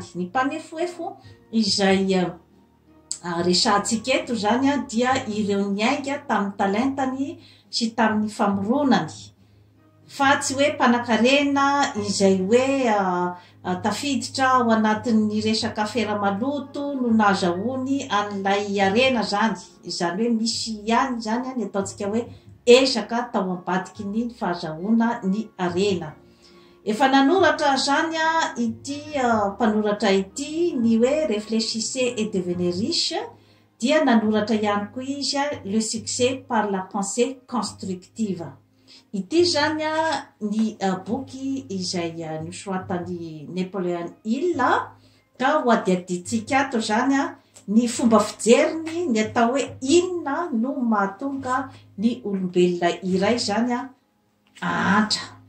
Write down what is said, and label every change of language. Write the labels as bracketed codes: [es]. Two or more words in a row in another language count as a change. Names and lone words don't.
[mg] Ny mpanefoefo izay resahantsika eto zany dia ireo niainga tamin'ny talentany sy tamin'ny famoronany, fa tsy hoe mpanakarena izay hoe tafiditra ao anatin'ny resaka fera-maloto no nahazahoany an'ilay arena zany. Izany hoe misy ihany zany ny ataontsika hoe esaka tao ambadiky ny fahazahoana ny arena. Efa nanoratra zany ity mpanoratra ity ny hoe réfléchissez et devenez riche, dia nanoratra ihany koa izy le succès par la pensée constructive. Ity zany ny boky izay nosoratany Napoleon Hill ka ho adiaditsika ato zany ny fomba fijeriny ny atao hoe inona no mahatonga ny olombelona iray zany ahantra.